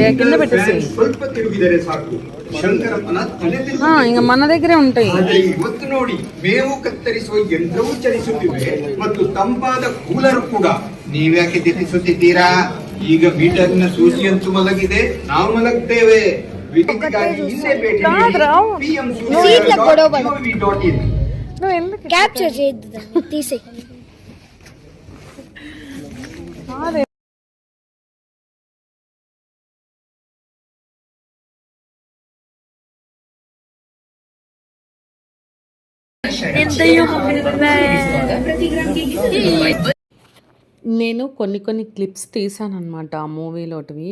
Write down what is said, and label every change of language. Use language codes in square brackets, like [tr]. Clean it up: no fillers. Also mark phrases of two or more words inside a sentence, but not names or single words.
[kn] ಸ್ವಲ್ಪ ತಿರುಗಿದರೆ ಸಾಕು ಶಂಕರಪ್ಪನ ತಲೆ [te] ఇంకా మన దగ్గరే ఉంటాయి. [kn] ಇವತ್ತು ನೋಡಿ ಮೇವು ಕತ್ತರಿಸುವ ಯಂತ್ರವೂ ಚಲಿಸುತ್ತಿವೆ ಮತ್ತು ತಂಪಾದ ಕೂಲರ್ ಕೂಡ. ನೀವ್ಯಾಕೆ ತಿರುಗಿಸುತ್ತಿದ್ದೀರಾ? ಈಗ ಮೀಟರ್ನ ಸೂಚಿಯಂತೂ ಮಲಗಿದೆ, ನಾವು ಮಲಗ್ತೇವೆ. ವಿದ್ಯುತ್ಗಾಗಿ ಇಲ್ಲೇ ಭೇಟಿ ನೀಡಿ [te] క్యాప్చర్ చేయొద్దు తీసే కాదే నేను కొన్ని క్లిప్స్ తీసాననమాట ఆ మూవీలోటివి.